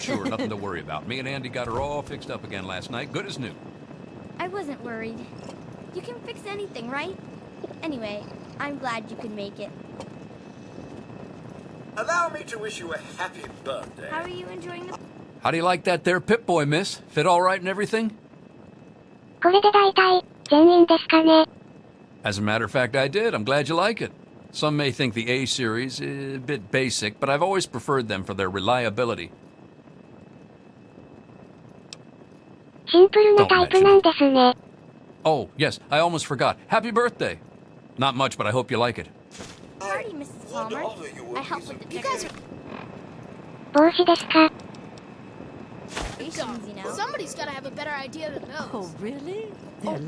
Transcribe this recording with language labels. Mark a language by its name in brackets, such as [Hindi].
[English] sure, nothing to worry about. Me and Andy got her all fixed up again last night, good as new. I wasn't worried. You can fix anything, right? Anyway, I'm glad you could make it. allow me to wish you a happy birthday. How are you enjoying the... How do you like that there Pip-Boy, miss? Fit all right and everything? [Japanese] これで大体、全員ですかね。 [English] As a matter of fact, I did. I'm glad you like it. Some may think the A series is a bit basic, but I've always preferred them for their reliability. [Japanese] シンプルなタイプなんですね。 [English] Oh, yes, I almost forgot. Happy birthday! Not much, but I hope you like it. party, Mrs. Palmer. I helped with the decorations, [Japanese] 帽子ですか？ [English] you know. Somebody's gotta have a better idea than those. Oh, really? They're